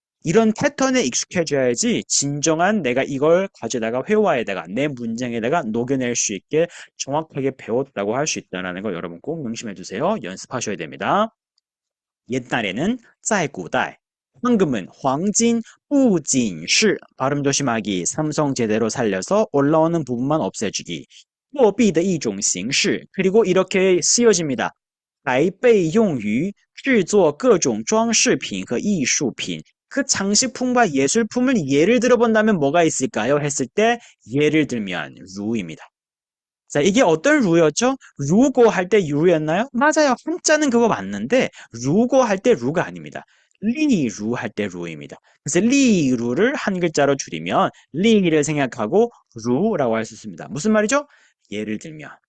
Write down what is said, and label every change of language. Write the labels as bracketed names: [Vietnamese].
[Korean] 이런 패턴에 익숙해져야지 진정한 내가 이걸 가져다가 회화에다가 내 문장에다가 녹여낼 수 있게 정확하게 배웠다고 할 수 있다는 거 여러분 꼭 명심해 두세요. 연습하셔야 됩니다. 옛날에는 [Chinese] 在古代 [Korean] 황금은 [Chinese] 黄金 不仅是 [Korean] 발음 조심하기 삼성 제대로 살려서 올라오는 부분만 없애주기 [Chinese] 货币的一种形式 [Korean] 그리고 이렇게 쓰여집니다. [Chinese] 还被用于制作各种装饰品和艺术品 [Korean] 그 장식품과 예술품을 예를 들어본다면 뭐가 있을까요? 했을 때 예를 들면 루입니다. 자, 이게 어떤 루였죠? 루고 할 때 유였나요? 맞아요. 한자는 그거 맞는데 루고 할 때 루가 아닙니다. 리루 할 때 루입니다. 그래서 리루를 한 글자로 줄이면 리를 생각하고 루라고 할 수 있습니다. 무슨 말이죠? 예를 들면.